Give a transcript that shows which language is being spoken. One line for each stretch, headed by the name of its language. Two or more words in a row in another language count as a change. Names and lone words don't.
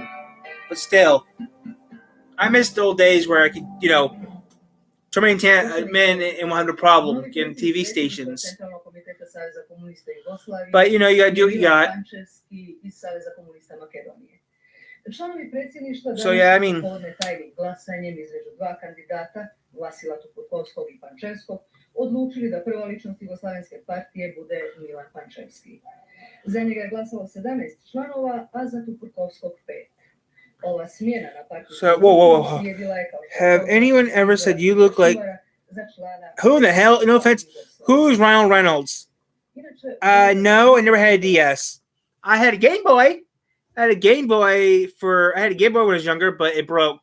English: But still, I miss the old days where I could, turn my antenna and won't have a problem getting TV stations. But you gotta do what you got. So yeah, I mean.
Serbian: Odlučili da prva ličnost Jugoslovenske partije bude Milan Pančevski. Za njega je glasalo 17 članova, a za Tupurkovskog 5. Ova smjena na partiju...
English: So, whoa. Have anyone ever said you look like... Who in the hell? No offense. Who's Ryan Reynolds? No, I never had a DS. I had a Game Boy. I had a Game Boy when I was younger, but it broke.